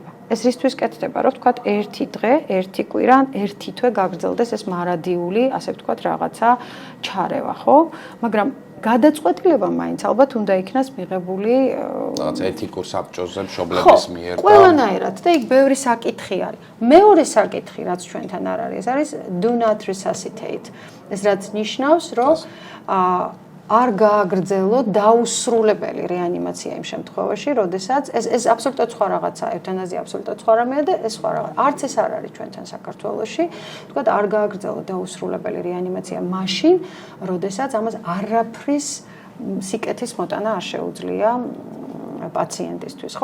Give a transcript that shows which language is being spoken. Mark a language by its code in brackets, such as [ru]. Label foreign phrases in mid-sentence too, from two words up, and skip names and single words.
[ka] ეს რისთვის კეთდება, რომ ვთქვათ, ერთი დღე, ერთი კვირა, ერთი თვე გაგრძელდეს ეს მარადიული, ასე ვთქვათ, რაღაცა ჩარევა, ხო? მაგრამ გადაწყვეტილება მაინც ალბათ უნდა იქნას მიღებული რაღაც ეთიკურ საბჭოზე მშობლების მიერ და ყველანაირად და იქ ბევრი საკითხი არის. მეორე საკითხი, რაც ჩვენთან არ არის, ეს არის [en] do not resuscitate. [ka] ეს რაც ნიშნავს, რომ არ გააგრძელო დაუსრულებელი რეანიმაცია იმ შემთხვევაში, როდესაც ეს აბსოლუტურად სხვა რაღაცაა, ევთანაზია აბსოლუტურად სხვა რამეა და ეს სხვა რაღაც. არც ეს არ არის ჩვენთან საქართველოში. თქვათ, არ გააგრძელო დაუსრულებელი რეანიმაცია მაშინ, როდესაც ამას არაფრის სიკეთის მოტანა არ შეუძლია პაციენტისთვის, ხო?